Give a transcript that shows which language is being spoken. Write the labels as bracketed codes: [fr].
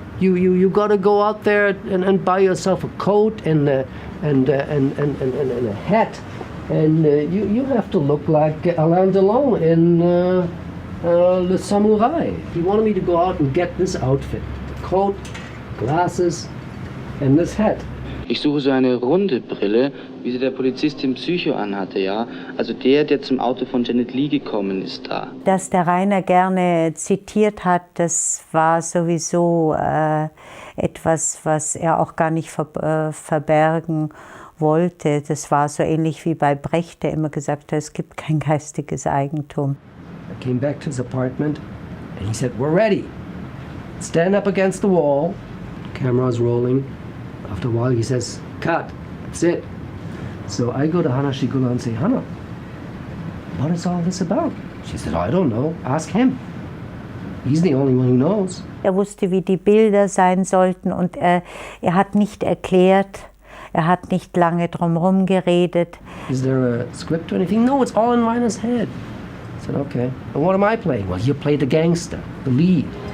[en] You got to go out there and buy yourself a coat and a hat. And you have to look like Alain Delon in Le Samurai. He wanted me to go out and get this outfit. The coat, glasses, and this hat. [de] Ich suche so eine runde Brille, wie sie der Polizist im Psycho anhatte, ja. Also der zum Auto von Janet Leigh gekommen ist da. Dass der Reiner gerne zitiert hat, das war sowieso etwas, was er auch gar nicht verbergen wollte. Das war so ähnlich wie bei Brecht, der immer gesagt hat, es gibt kein geistiges Eigentum. [en] I came back to his apartment and he said, we're ready. Stand up against the wall. Camera's rolling. After a while he says, cut, that's it. So I go to Hanna Schigula and say, Hanna, what is all this about? She said, I don't know, ask him. He's the only one who knows. [de] Er wusste, wie die Bilder sein sollten und er hat nicht erklärt, er hat nicht lange drumherum geredet. [en] Is there a script or anything? No, it's all in Reiner's head. I said, okay. And what am I playing? Well, you play the gangster, the lead.